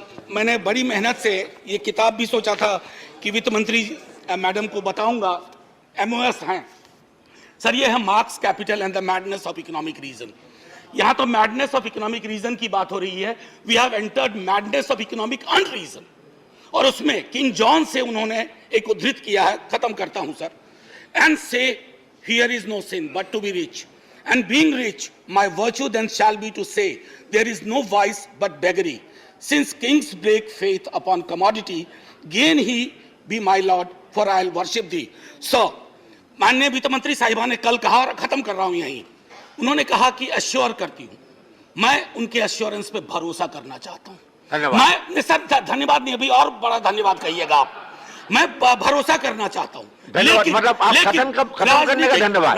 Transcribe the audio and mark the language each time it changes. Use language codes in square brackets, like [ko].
[hi] मैंने बड़ी मेहनत से ये किताब भी सोचा था कि वित्त मंत्री मैडम को बताऊंगा, MOS हैं सर, ये है marks capital and the madness of economic region. यहां तो मैडनेस ऑफ इकोनॉमिक रीजन की बात हो रही है, [en] We have entered madness of economic unreason. [hi] और उसमें किंग जॉन से उन्होंने एक उद्धृत किया है, खत्म करता हूं सर, [en] And say here is no sin but to be rich And being rich, my virtue then shall be to say, there is no vice but beggary. Since kings break faith upon commodity, gain he be my lord, for I'll worship thee. [hi] So, माननीय वित्त मंत्री साहिबा ने कल कहा, और खत्म कर रहा हूं यहीं, उन्होंने कहा कि अश्योर करती हूं, मैं उनके अश्योरेंस पे भरोसा करना चाहता हूं। मैं सर धन्यवाद नहीं, अभी और बड़ा धन्यवाद कहिएगा आप। मैं भरोसा करना चाहता हूं, मतलब आप खत्म करने का धन्यवाद।